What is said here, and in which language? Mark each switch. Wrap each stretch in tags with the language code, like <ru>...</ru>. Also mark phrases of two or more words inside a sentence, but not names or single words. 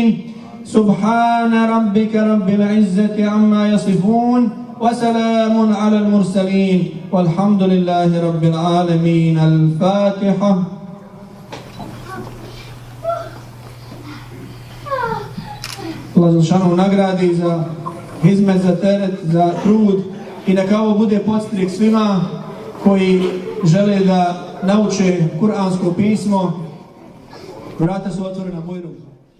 <ar>سبحان ربك رب العزة عما يصفون وسلام على المرسلين والحمد لله رب العالمين. الفاتحة.</ar> <bs>Allah Želešanu nagradi za hizmet, za teret, za trud i neka ovo bude podstrik svima koji žele da nauče kuransko pismo. Vrata su otvorena, bojru.</bs>